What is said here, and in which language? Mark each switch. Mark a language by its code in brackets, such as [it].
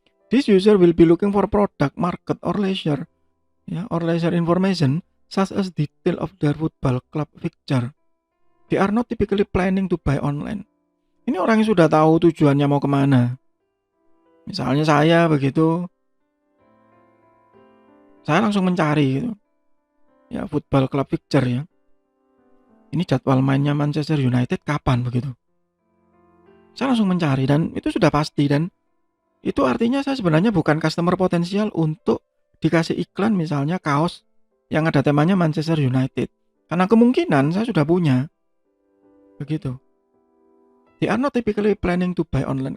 [en] This user will be looking for product, market, or leisure, or leisure information such as detail of their football club fixture. They are not typically planning to buy online. [id] Ini orang yang sudah tahu tujuannya mau kemana. Misalnya saya begitu, saya langsung mencari gitu. Ya, football club fixture ya. Ini jadwal mainnya Manchester United kapan begitu. Saya langsung mencari dan itu sudah pasti, dan itu artinya saya sebenarnya bukan customer potensial untuk dikasih iklan misalnya kaos yang ada temanya Manchester United. Karena kemungkinan saya sudah punya. Begitu. [en] They are not typically planning to buy online.